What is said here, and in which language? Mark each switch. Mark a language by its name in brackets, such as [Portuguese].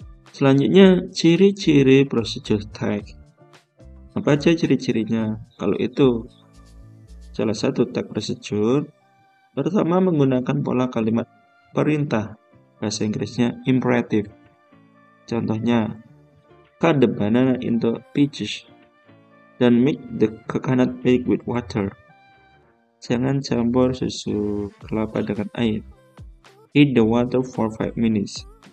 [Indonesian] Selanjutnya ciri-ciri procedure tag. Apa aja ciri-cirinya? Kalau itu salah satu tag procedure, pertama menggunakan pola kalimat perintah, bahasa Inggrisnya imperative. Contohnya, [English] cut the banana into pieces [Indonesian] dan [English] mix the coconut milk with water. [Indonesian] Jangan campur susu kelapa dengan air. [English] Heat the water for 5 minutes.